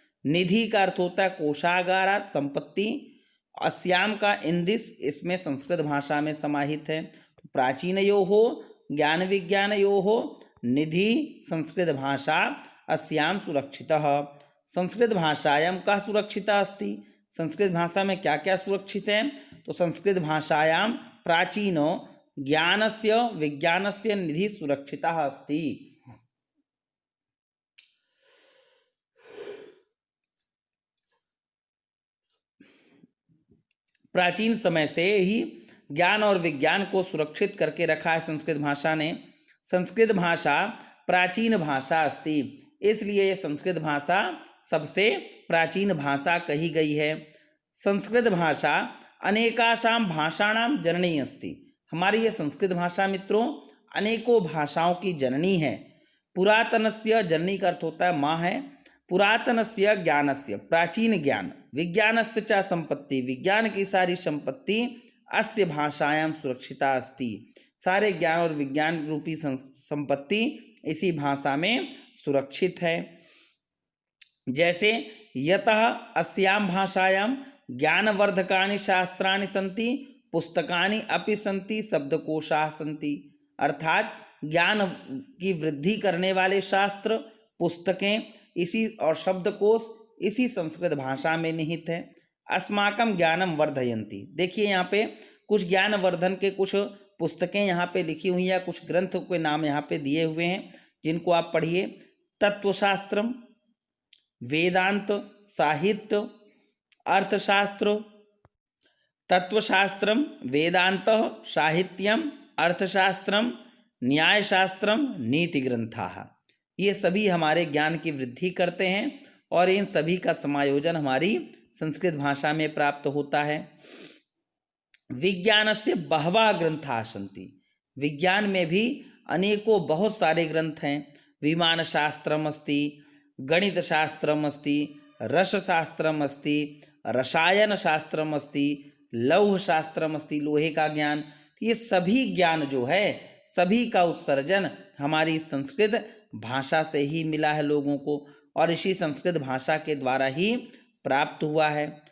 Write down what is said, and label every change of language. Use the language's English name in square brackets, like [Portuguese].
[Hindi] निधि का अर्थ होता है कोषागारात संपत्ति, अस्याम का इंदिस इसमें संस्कृत भाषा में समाहित है। [Sanskrit] प्राचीनयोः ज्ञान विज्ञानयोः निधि संस्कृत भाषा अस्याम सुरक्षितः। संस्कृत भाषायां का सुरक्षिता अस्ति, [Hindi] संस्कृत भाषा में क्या क्या सुरक्षित है? [Sanskrit] तो संस्कृत भाषायां प्राचीनो ज्ञानस्य विज्ञानस्य निधि सुरक्षितः अस्ति। [Hindi] प्राचीन समय से ही ज्ञान और विज्ञान को सुरक्षित करके रखा है संस्कृत भाषा ने। [Sanskrit] संस्कृत भाषा प्राचीन भाषा अस्ति, [Hindi] इसलिए ये संस्कृत भाषा सबसे प्राचीन भाषा कही गई है। [Sanskrit] संस्कृत भाषा अनेकासां भाषाणां जननी अस्ति। [Hindi] हमारी ये संस्कृत भाषा मित्रों अनेकों भाषाओं की जननी है। पुरातनस्य, जननी का अर्थ होता है माँ है। [Sanskrit] पुरातनस्य ज्ञानस्य, प्राचीन ज्ञान, विज्ञानस्य च संपत्ति, [Hindi] विज्ञान की सारी संपत्ति [Sanskrit] अस्य भाषायां सुरक्षिता अस्ति। [Hindi] सारे ज्ञान और विज्ञान रूपी संपत्ति इसी भाषा में सुरक्षित है। [Sanskrit] जैसे यतः अस्यां भाषायां ज्ञानवर्धकानि शास्त्राणि सन्ति, पुस्तकानि अपि सन्ति, शब्दकोशाः सन्ति। [Hindi] अर्थात ज्ञान की वृद्धि करने वाले शास्त्र, पुस्तकें इसी और शब्दकोश इसी संस्कृत भाषा में निहित है। [Sanskrit] अस्माकं ज्ञानम वर्धयन्ति। [Hindi] देखिए यहाँ पे कुछ ज्ञान वर्धन के कुछ पुस्तकें यहाँ पे लिखी हुई हैं, कुछ ग्रंथ के नाम यहाँ पे दिए हुए हैं जिनको आप पढ़िए। [Sanskrit] तत्वशास्त्रम, वेदांत, साहित्य, अर्थशास्त्र, तत्वशास्त्रम, वेदांत, साहित्यम, अर्थशास्त्रम, न्यायशास्त्रम, नीति ग्रंथाः। [Hindi] ये सभी हमारे ज्ञान की वृद्धि करते हैं और इन सभी का समायोजन हमारी संस्कृत भाषा में प्राप्त होता है। [Sanskrit] विज्ञानस्य बहवः ग्रंथाः सन्ति। [Hindi] विज्ञान में भी अनेकों बहुत सारे ग्रंथ हैं। [Sanskrit] विमानशास्त्रम अस्ति, गणितशास्त्रम अस्ति, रसशास्त्रम अस्ति, रसायनशास्त्रम अस्ति, लौहशास्त्रम अस्ति, [Hindi] लोहे का ज्ञान। ये सभी ज्ञान जो है, सभी का उत्सर्जन हमारी संस्कृत भाषा से ही मिला है लोगों को और इसी संस्कृत भाषा के द्वारा ही प्राप्त हुआ है।